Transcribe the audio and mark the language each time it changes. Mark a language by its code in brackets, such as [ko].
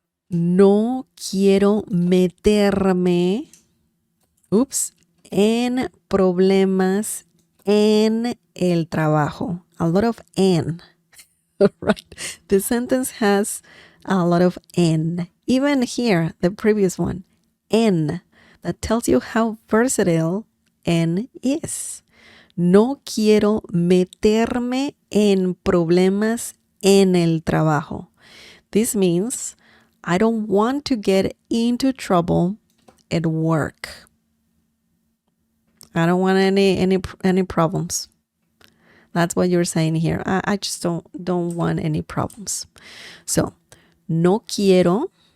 [es] No quiero meterme, en problemas en el trabajo. [en] A lot of en, right? The sentence has a lot of en. Even here, the previous one, en. That tells you how versatile en is. [es] No quiero meterme en problemas en el trabajo. [en] This means I don't want to get into trouble at work. I don't want any problems. That's what you're saying here. I just don't want any problems. So, [es] no quiero.